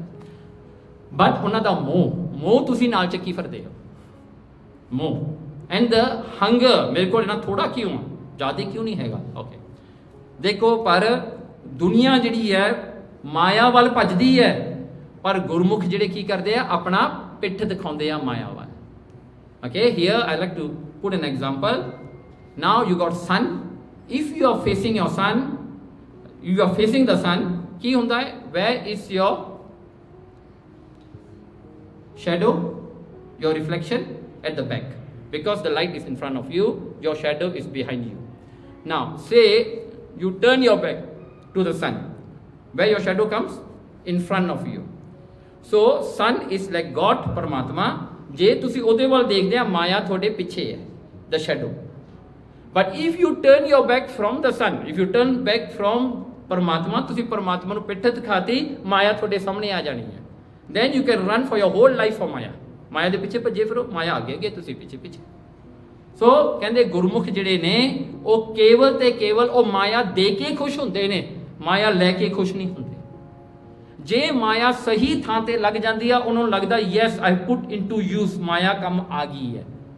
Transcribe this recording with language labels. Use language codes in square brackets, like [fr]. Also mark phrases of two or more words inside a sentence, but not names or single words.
[pa] ਬਟ ਉਹਨਾਂ ਦਾ ਮੋਹ ਤੁਸੀਂ ਨਾਲ ਚੱਕੀ ਫਿਰਦੇ ਹੋ, ਮੋਹ [en] and the hunger. [pa] ਮੇਰੇ ਕੋਲ ਇਹਨਾਂ ਥੋੜਾ ਕਿਉਂ ਆ, ਜ਼ਿਆਦਾ ਕਿਉਂ ਨਹੀਂ ਹੈਗਾ? ਓਕੇ, ਦੇਖੋ ਪਰ ਦੁਨੀਆ ਜਿਹੜੀ ਹੈ ਮਾਇਆ ਵੱਲ ਭੱਜਦੀ ਹੈ, ਪਰ ਗੁਰਮੁਖ ਜਿਹੜੇ ਕੀ ਕਰਦੇ ਆ, ਆਪਣਾ ਪਿੱਠ ਦਿਖਾਉਂਦੇ ਆ ਮਾਇਆ ਵੱਲ। ਓਕੇ, [en] here I like to put an example. Now you got sun. If you are facing your sun, you are facing the sun, [pa] ਕੀ ਹੁੰਦਾ ਹੈ? [en] Where is your shadow? Your reflection at the back, because the light is in front of you, your shadow is behind you. Now say you turn your back to the sun, where your shadow comes? In front of you. So sun is like God, Paramatma. [pa] ਜੇ ਤੁਸੀਂ ਉਹਦੇ ਵੱਲ ਦੇਖਦੇ ਆ, ਮਾਇਆ ਤੁਹਾਡੇ ਪਿੱਛੇ ਹੈ, [en] the shadow. But if you turn your back from the sun, if you turn back from Paramatma, [pa] ਤੁਸੀਂ ਪਰਮਾਤਮਾ ਨੂੰ ਪਿੱਠ ਦਿਖਾਤੀ, ਮਾਇਆ ਤੁਹਾਡੇ ਸਾਹਮਣੇ ਆ ਜਾਣੀ ਹੈ। [en] Then you can run for your whole life for Maya. [pa] ਮਾਇਆ ਦੇ ਪਿੱਛੇ ਭੱਜੇ ਫਿਰੋ, ਮਾਇਆ ਅੱਗੇ ਅੱਗੇ, ਤੁਸੀਂ ਪਿੱਛੇ ਪਿੱਛੇ। ਸੋ ਕਹਿੰਦੇ ਗੁਰਮੁਖ ਜਿਹੜੇ ਨੇ ਉਹ ਕੇਵਲ ਤੇ ਕੇਵਲ ਉਹ ਮਾਇਆ ਦੇ ਕੇ ਖੁਸ਼ ਹੁੰਦੇ ਨੇ, ਮਾਇਆ ਲੈ ਕੇ ਖੁਸ਼ ਨਹੀਂ ਹੁੰਦੇ। ਜੇ ਮਾਇਆ ਸਹੀ ਥਾਂ ਤੇ ਲੱਗ ਜਾਂਦੀ ਆ, ਉਹਨਾਂ ਨੂੰ ਲੱਗਦਾ [en] yes I put into use, [pa] ਮਾਇਆ ਕੰਮ ਆ ਗਈ ਹੈ।